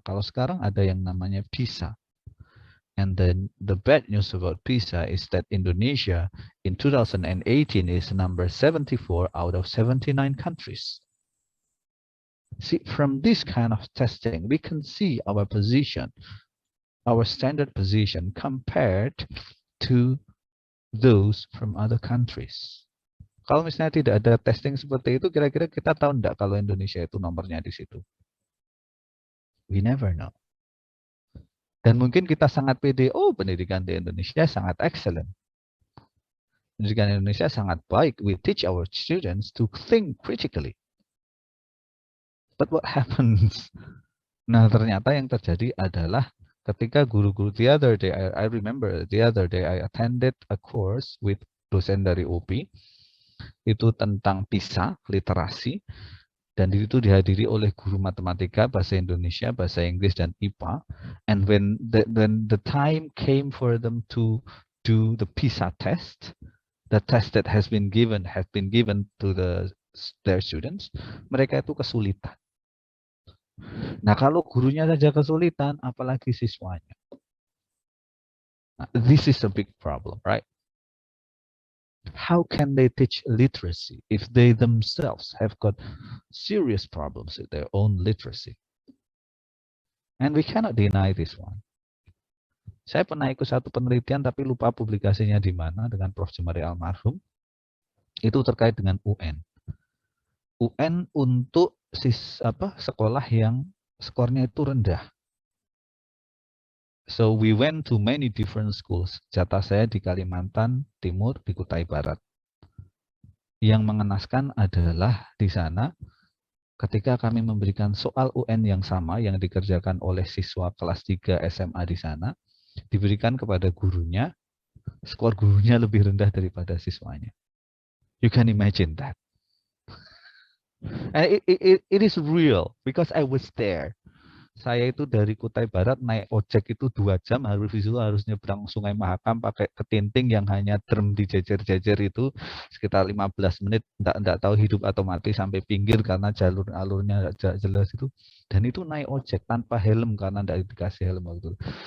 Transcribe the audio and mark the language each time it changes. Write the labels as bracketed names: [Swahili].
[Indonesian] Kalau sekarang ada yang namanya PISA. [English] And then the bad news about PISA is that Indonesia in 2018 is number 74 out of 79 countries. See, from this kind of testing, we can see our position, our standard position compared to those from other countries. [Indonesian] Kalau misalnya tidak ada testing seperti itu, kira-kira kita tahu enggak kalau Indonesia itu nomornya di situ? [English] We never know. [Indonesian] Dan mungkin kita sangat pede, oh pendidikan di Indonesia sangat excellent. Pendidikan Indonesia sangat baik. [English] We teach our students to think critically. But what happens? [Indonesian] Nah, ternyata yang terjadi adalah ketika guru-guru [English] the other day, I remember the other day I attended a course with [Indonesian] dosen dari UP, itu tentang PISA, literasi, dan itu dihadiri oleh guru matematika, bahasa Indonesia, bahasa Inggris, dan IPA. [English] And when the time came for them to do the PISA test, the test that has been given to their students, [Indonesian] mereka itu kesulitan. Nah, kalau gurunya saja kesulitan, apalagi siswanya. Nah, [English] this is a big problem, right? How can they teach literacy if they themselves have got serious problems with their own literacy? And we cannot deny this one. [Indonesian] Saya pernah ikut satu penelitian tapi lupa publikasinya di mana dengan Prof. Jumari almarhum. Itu terkait dengan UN. UN untuk sekolah yang skornya itu rendah. [English] So we went to many different schools. [Indonesian] Jatah saya di Kalimantan Timur, di Kutai Barat. Yang mengenaskan adalah di sana ketika kami memberikan soal UN yang sama yang dikerjakan oleh siswa kelas 3 SMA di sana, diberikan kepada gurunya, skor gurunya lebih rendah daripada siswanya. [English] You can imagine that. And it is real because I was there. [Indonesian] Saya itu dari Kutai Barat naik ojek itu 2 jam, harus nyebrang Sungai Mahakam pakai ketinting yang hanya derm dijejer-jejer itu sekitar 15 menit, enggak tahu hidup atau mati sampai pinggir karena jalur alurnya enggak jelas itu. Dan itu naik ojek tanpa helm karena enggak dikasih helm waktu itu.